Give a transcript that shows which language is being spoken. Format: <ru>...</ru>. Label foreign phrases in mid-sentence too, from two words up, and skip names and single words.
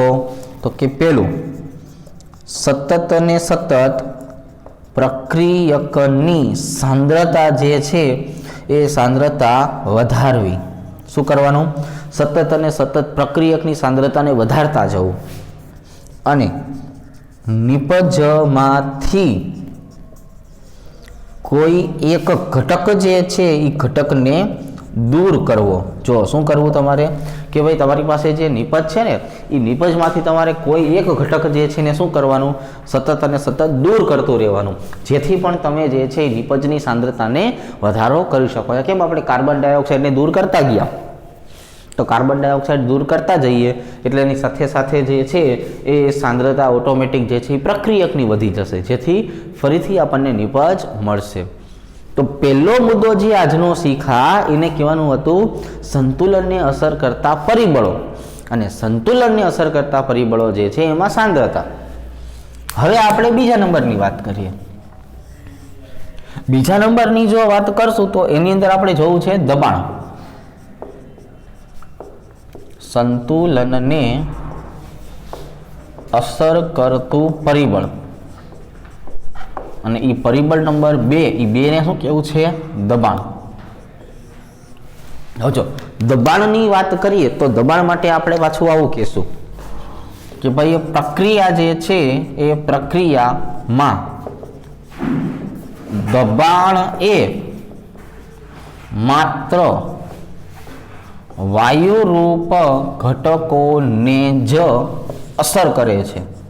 <gu>તો કે પેલું, સતત ને સતત પ્રક્રિયકની સાંદ્રતા જે છે એ સાંદ્રતા વધારવી। શું કરવાનું? સતત અને સતત પ્રક્રિયકની સાંદ્રતાને વધારતા જવું અને નિપજમાંથી કોઈ એક ઘટક જે છે એ ઘટકને દૂર કરવો। જો શું કરવું તમારે કે ભાઈ તમારી પાસે જે નિપજ છે ને ઈ નિપજમાંથી તમારે કોઈ એક ઘટક જે છે ને શું કરવાનું સતત અને સતત દૂર કરતું રહેવાનું જેથી પણ તમે જે છે નિપજની સાંદ્રતાને વધારો કરી શકો। કેમ આપણે</gu> <en>carbon dioxideને</en> <gu>દૂર કરતા ગયા તો</gu> <en>carbon dioxide</en> <gu>દૂર કરતા જાઇએ એટલે એની સાથે સાથે જે છે એ સાંદ્રતા ઑટોમેટિક જે છે પ્રક્રિયકની વધી જશે જેથી ફરીથી આપણને નિપજ મળશે। તો પહેલો મુદ્દો જે આજનો શીખા એને કહેવાનું હતું સંતુલનને અસર કરતા પરિબળો અને સંતુલનને અસર કરતા પરિબળો જે છે એમાં સાંદ્રતા। હવે આપણે બીજા નંબરની વાત કરીએ। બીજા નંબરની જો વાત કરશું તો એની અંદર આપણે જોવું છે દબાણ। સંતુલન ને અસર કરતુ પરિબળ અને ઈ પરિબળ નંબર 2 ઈ 2 ને શું કેવું છે દબાણ। હવે જો દબાણની વાત કરીએ તો દબાણ માટે આપણે પાછું આવું કહેશું કે ભાઈ એ પ્રક્રિયા જે છે એ પ્રક્રિયામાં દબાણ એ માત્ર વાયુરૂપ ઘટકોને જ અસર કરે છે।</gu>